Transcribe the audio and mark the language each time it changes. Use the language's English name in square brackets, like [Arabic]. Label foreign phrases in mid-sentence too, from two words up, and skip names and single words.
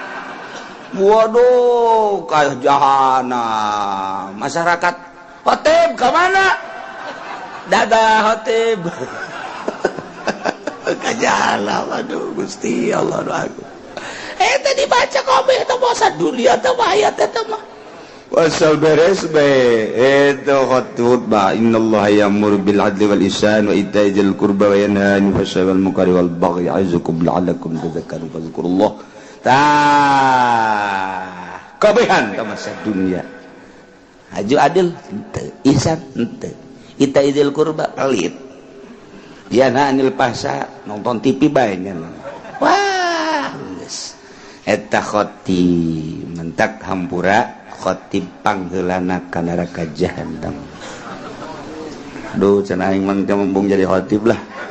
[Sundanese] waduh ka jahanam masyarakat khotib ka mana dadah khotib ka jahanam aduh Gusti Allah doaku eta dibaca kabeh teh basa dunia teh ayat eta mah wasal beres be eta khutbah [Arabic] إن الله يأمر بالعدل والإحسان وإيتاء ذي القربى وينهى عن الفحشاء والمنكر والبغي يعظكم لعلكم تذكرون فاذكروا الله [Sundanese] kabehan ka masa dunia aju adil henteu ihsan henteu [Arabic] إيتاء ذي القربى [Sundanese] pelit [Arabic] ينهى عن الفحشاء [Sundanese] nonton TV bae nya wah geus eta khatib mentak hampura khatib pangheulana ka neraka jahanam duh cenah aing mah mumpung jadi khatib lah